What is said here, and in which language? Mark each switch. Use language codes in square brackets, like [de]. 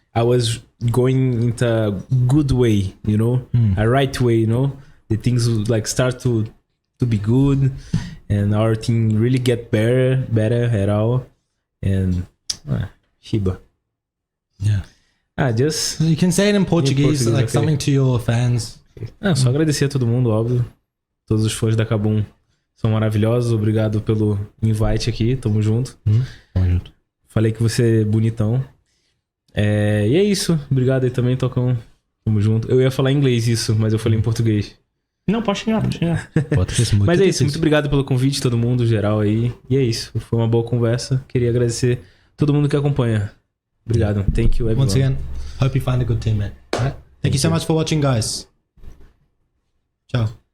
[en] I was going into a good way, you know, a right way, you know. The things would like start to be good, and our team really get better at all. And Shiba. Yeah. Just you can say it in Portuguese, like something to your fans. [pt] Só agradecer a todo mundo, óbvio. Todos os fãs da Kaboom são maravilhosos. Obrigado pelo invite aqui. Tamo junto. Tamo junto. Falei que você é bonitão. E é isso. Obrigado aí também, Tocão. Tamo junto. Eu ia falar em inglês isso, mas eu falei em português. Não, pode xingar. Mas é isso. Muito obrigado pelo convite, todo mundo, geral aí. E é isso. Foi uma boa conversa. Queria agradecer todo mundo que acompanha. Obrigado. [en] Thank you, everyone. Once again, hope you find a good team, man. All right? Thank you so much for watching, guys. Ciao.